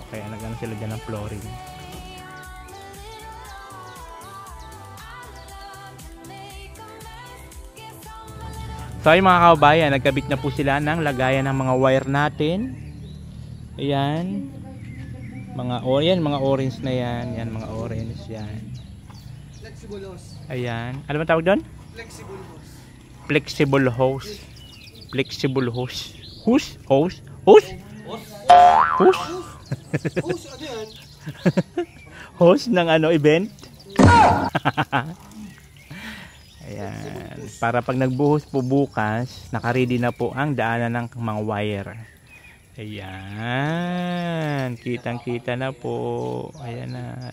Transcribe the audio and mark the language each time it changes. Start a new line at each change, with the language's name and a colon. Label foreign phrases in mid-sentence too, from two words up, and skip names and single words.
Filipino: Kaya nag-ano sila dyan ng flooring. So ay mga kababayan, nagkabit na po sila ng lagayan ng mga wire natin. Ayan. Mga orange na yan. Yan, mga orange yan.
English: Flexible hose.
Filipino: Ayan. Ano ba tawag doon?
English: Flexible hose. Flexible hose. Flexible hose. Hose? Hose? Hose?
Filipino: Hose? Hose, ano yan? Hose ng ano, event? Ayan. Para pag nagbuhos po bukas, nakaready na po ang daanan ng mga wire. Ayan. Kitang-kita na po. Ayan na.